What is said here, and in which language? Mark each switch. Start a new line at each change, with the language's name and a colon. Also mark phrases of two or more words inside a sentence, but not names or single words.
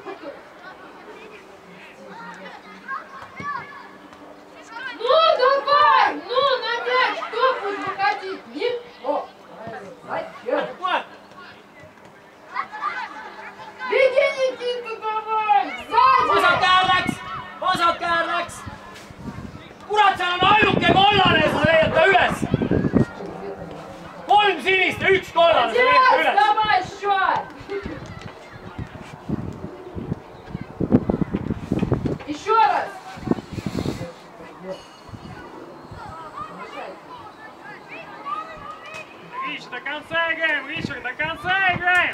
Russian: Ну, давай! Ну, на мяч! Кто будет выходить? Никто! Зачем? Влад! Беги, Никита, давай! Сзади!
Estonian: Vasakkäär läks! Kurat, seal on ainuke kollane, sa leiad ta üles! 3 sinist ja 1 kollane, sa leiad ta
Russian: Сейчас,
Estonian: üles!
Russian: давай, счет! Еще раз! Рич, до конца играем, Ричард, до конца играем!